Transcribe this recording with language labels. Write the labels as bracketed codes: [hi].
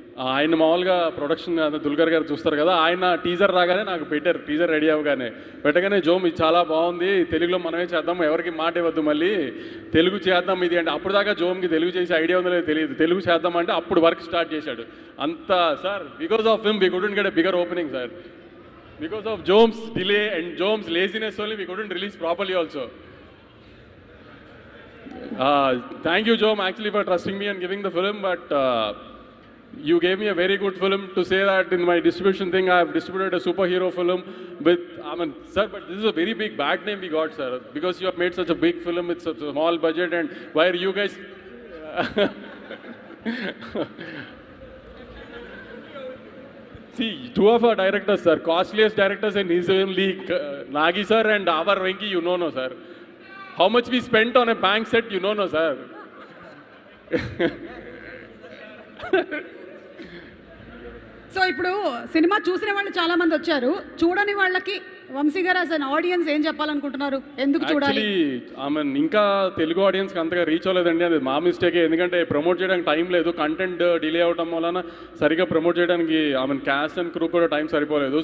[te] ఆయన మామూలుగా ప్రొడక్షన్ దుల్కర్ గారు చూస్తారు కదా, ఆయన టీజర్ రాగానే నాకు పెట్టారు. టీజర్ రెడీ అవ్వగానే పెట్టగానే, జోమ్ ఇది చాలా బాగుంది, తెలుగులో మనమే చేద్దాం, ఎవరికి మాట ఇవ్వద్దు, మళ్ళీ తెలుగు చేద్దాం ఇది అంటే. అప్పుడు దాకా జోమ్కి తెలుగు చేసి ఐడియా ఉందో లేదో తెలియదు. తెలుగు చేద్దాం అంటే అప్పుడు వర్క్ స్టార్ట్ చేశాడు. [en] అంత sir, because of him we couldn't get a bigger opening sir. Because of Jome's delay and Jome's laziness only, we couldn't release properly also. Thank you, Jome, actually for trusting me and giving the film, but you gave me a very good film to say that in my distribution thing, I have distributed a superhero film with, I mean, sir, but this is a very big bad name we got, sir, because you have made such a big film with such a small budget, and where you guys... See, two of our directors, sir, costliest directors in his own league, Nagi sir and our Venki, you know, no, sir. How much we spent on a bank set, you know, no, sir. [te] So ఇప్పుడు cinema చూసిన వాళ్ళు చాలా మంది వచ్చారు, చూడని వాళ్ళకి వంశీ గారు [en] as an audience [te] ఏం చెప్పాలనుకుంటున్నారు? ఎందుకు చూడాలి? ఇంకా తెలుగు ఆడియన్స్కి అంతగా రీచ్ అవ్వలేదండి, అది మా మిస్టేకే. ఎందుకంటే ప్రమోట్ చేయడానికి టైం లేదు, కంటెంట్ డిలే అవడం వలన సరిగా ప్రమోట్ చేయడానికి క్యాస్ట్ అండ్ క్రూ కూడా టైం సరిపోలేదు.